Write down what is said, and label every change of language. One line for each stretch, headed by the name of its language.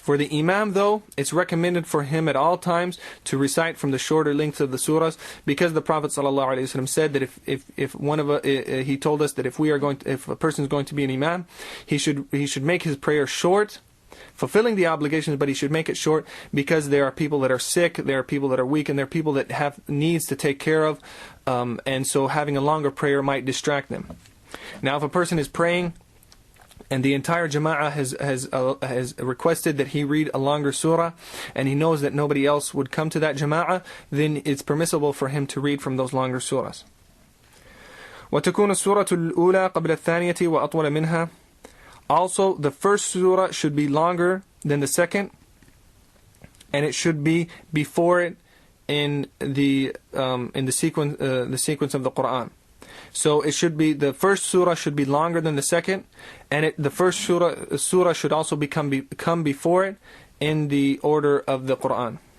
English: For the imam though, it's recommended for him at all times to recite from the shorter lengths of the surahs, because the Prophet ﷺ said that if one of he told us that if a person is going to be an imam, he should make his prayer short, fulfilling the obligations, but he should make it short, because there are people that are sick, there are people that are weak, and there are people that have needs to take care of, and so having a longer prayer might distract them. Now if a person is praying and the entire jama'ah has requested that he read a longer surah, and he knows that nobody else would come to that jama'ah, then it's permissible for him to read from those longer surahs.
Arabic: وتكون السورة الأولى قبل الثانية وأطول منها.
English: Also, the first surah should be longer than the second, and it should be before it in the sequence of the Quran. So it should be, the first surah should be longer than the second, and the first surah should also come before it in the order of the Quran.